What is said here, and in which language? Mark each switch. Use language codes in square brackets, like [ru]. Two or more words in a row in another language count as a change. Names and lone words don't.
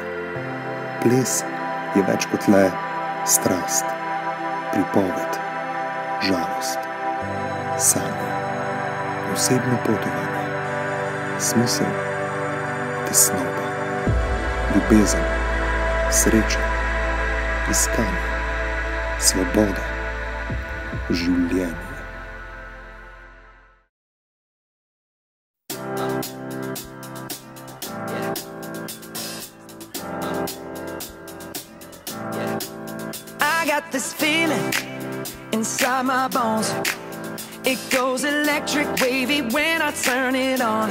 [sl] Ples je več kot le strast, pripoved, žalost, sanje, osebno potovanje, smisel, tesnoba, ljubezen, sreča, iskanje, svoboda, življenje. [en] Got this feeling inside my bones. It goes electric wavy when I turn it on.